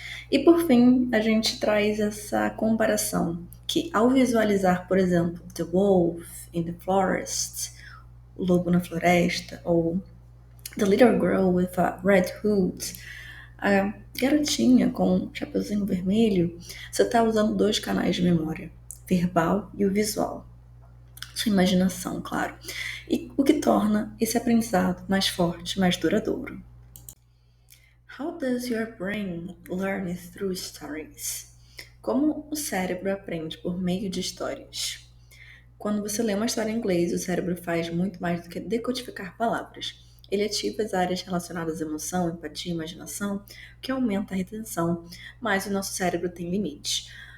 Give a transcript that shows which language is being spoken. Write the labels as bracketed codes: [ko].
[pt] E por fim, a gente traz essa comparação que ao visualizar, por exemplo, [en] The Wolf in the Forest, [pt] o lobo na floresta, ou [en] The Little Girl with a Red Hood, [pt] a garotinha com um chapeuzinho vermelho, você está usando dois canais de memória, verbal e o visual. Sua imaginação, claro. E o que torna esse aprendizado mais forte, mais duradouro. [en] How does your brain learn through stories? [pt] Como o cérebro aprende por meio de histórias? Quando você lê uma história em inglês, o cérebro faz muito mais do que decodificar palavras. Ele ativa as áreas relacionadas à emoção, empatia e imaginação, o que aumenta a retenção, mas o nosso cérebro tem limites.